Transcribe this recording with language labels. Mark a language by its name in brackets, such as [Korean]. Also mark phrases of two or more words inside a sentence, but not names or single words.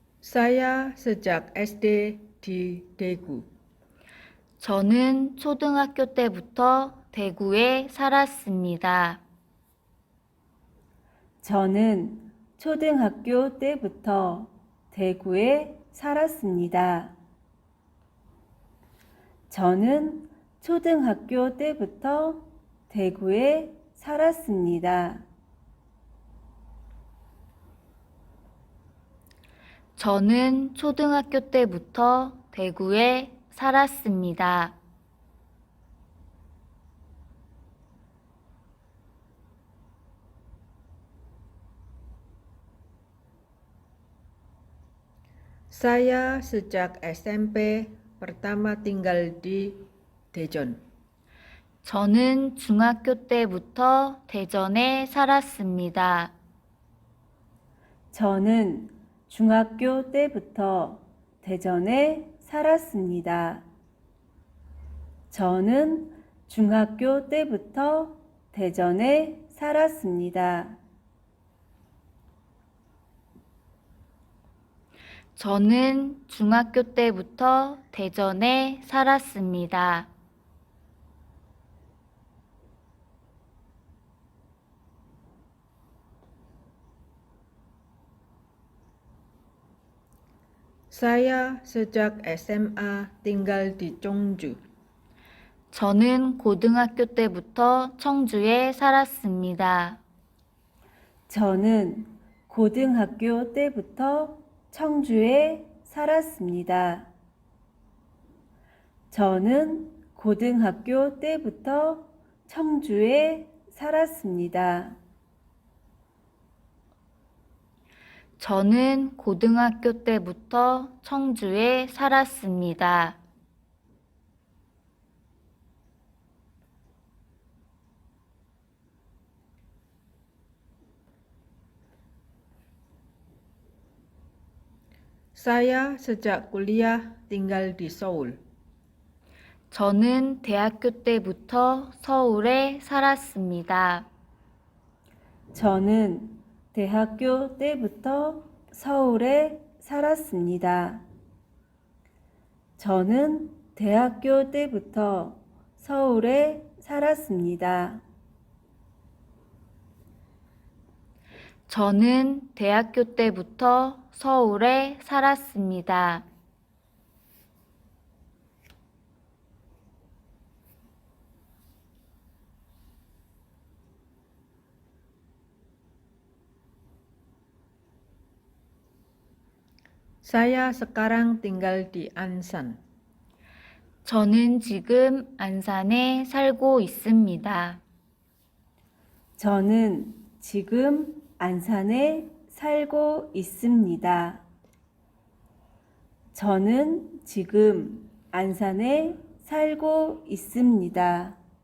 [Indonesian] Saya sejak SD di Daegu. [Korean] 저는 초등학교 때부터 대구에 살았습니다. 저는 초등학교 때부터 대구에 살았습니다. 저는 초등학교 때부터 대구에 살았습니다. 저는 초등학교 때부터 대구에 살았습니다. [Indonesian] Saya sejak SMP pertama tinggal di Daejeon. [Korean] 저는 중학교 때부터 대전에 살았습니다. 저는 중학교 때부터 대전에 살았습니다. 저는 중학교 때부터 대전에 살았습니다. 저는 중학교 때부터 대전에 살았습니다. [Indonesian] Saya sejak SMA tinggal di Cheongju. [Korean] 저는 고등학교 때부터 청주에 살았습니다. 저는 고등학교 때부터 청주에 살았습니다. 저는 고등학교 때부터 청주에 살았습니다. 저는 고등학교 때부터 청주에 살았습니다. [Indonesian] Saya sejak kuliah tinggal di Seoul. [Korean] 저는 대학교 때부터 서울에 살았습니다. 저는 대학교 때부터 서울에 살았습니다. 저는 대학교 때부터 서울에 살았습니다. 저는 대학교 때부터 서울에 살았습니다. [Indonesian] Saya sekarang tinggal di Ansan. [Korean] 저는 지금 안산에 살고 있습니다. 저는 지금 안산에 살고 있습니다. 저는 지금 안산에 살고 있습니다.